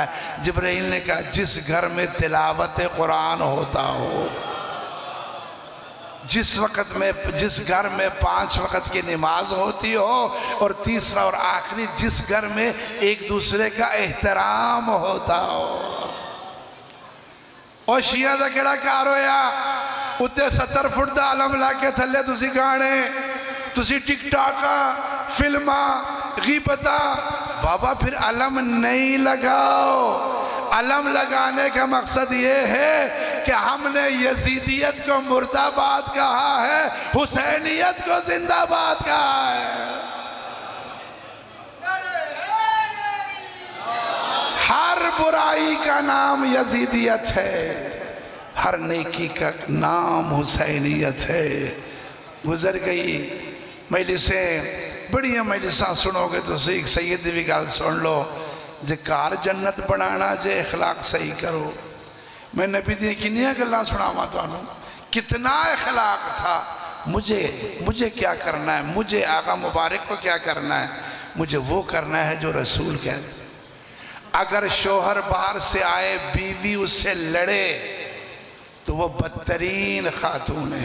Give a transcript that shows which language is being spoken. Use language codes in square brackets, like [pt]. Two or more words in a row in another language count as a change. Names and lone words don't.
[ur] جبریل نے کہا جس گھر میں تلاوت قرآن ہوتا ہو، جس گھر میں 5 وقت کی نماز ہوتی ہو، اور تیسرا اور آخری جس گھر میں ایک دوسرے کا احترام ہوتا ہو۔ [pa] اور شیعہ دا کیڑا کار ہویا، اتے 70 فٹ دا علم لا کے تھلے تسی گانے، تسی ٹک ٹاکا، فلمہ، غیبتہ۔ [ur] بابا پھر علم نہیں لگاؤ۔ علم لگانے کا مقصد یہ ہے کہ ہم نے یزیدیت کو مردہ آباد کہا ہے، حسینیت کو زندہ آباد کہا ہے۔ ہر برائی کا نام یزیدیت ہے، ہر نیکی کا نام حسینیت ہے۔ [pa] گزر گئی مجلسیں، بڑی مجلساں سنو گے تو ایک سیدی بھی گل سن لو، جے کار جنت بنانا جے اخلاق صحیح کرو۔ میں نبی دی کنیا گلاں سناواں تانوں، [ur] کتنا اخلاق تھا۔ مجھے کیا کرنا ہے، مجھے آقا مبارک کو کیا کرنا ہے، مجھے وہ کرنا ہے جو رسول کہتے ہیں۔ اگر شوہر باہر سے آئے، بیوی اس سے لڑے تو وہ بدترین خاتون ہے۔